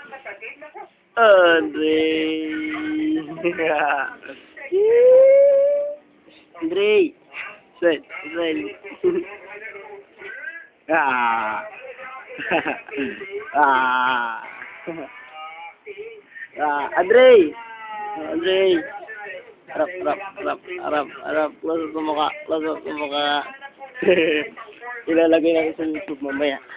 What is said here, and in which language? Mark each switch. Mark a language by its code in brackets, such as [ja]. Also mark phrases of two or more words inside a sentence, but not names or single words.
[tl] Andre. Andre. [en] Sweat. Sweat. Ah. Ah. Ah. Andre. Andre. [tl] Harap. Close sa mukha. Ilalagay natin sa YouTube mamaya.